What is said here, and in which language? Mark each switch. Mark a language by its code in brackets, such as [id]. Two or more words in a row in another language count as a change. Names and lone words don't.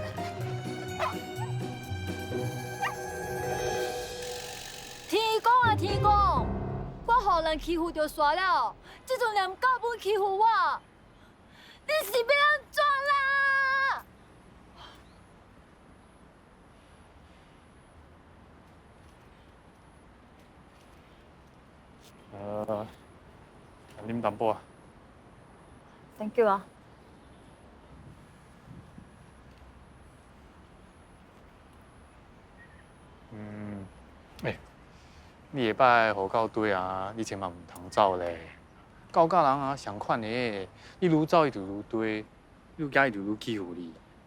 [nan] 天公啊天公，我互人欺负就煞了，这阵连狗本欺负我，你是要安怎啦？啉淡薄啊。 [en] Thank you 啊。 [nan] 你下摆互到对啊，你千万唔通走咧。狗甲人啊，相款的，你愈走伊就愈对，愈惊伊就愈欺负你。